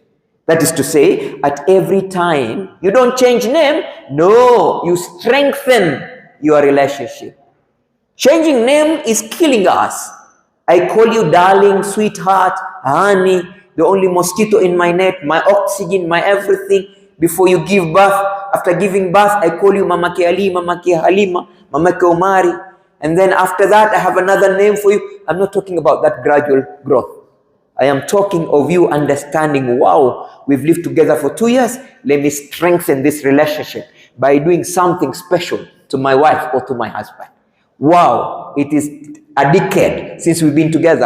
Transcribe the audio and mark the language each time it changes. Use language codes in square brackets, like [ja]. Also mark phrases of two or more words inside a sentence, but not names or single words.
[en] That is to say, at every time, you don't change name, no, you strengthen your relationship. Changing name is killing us. I call you darling, sweetheart, honey, the only mosquito in my net, my oxygen, my everything. Before you give birth, after giving birth, I call you Mama Ke Ali, Mama Ke Halima, Mama Ke Omari. And then after that, I have another name for you. I'm not talking about that gradual growth. I am talking of you understanding, wow, we've lived together for 2 years. Let me strengthen this relationship by doing something special to my wife or to my husband. Wow, it is a decade since we've been together.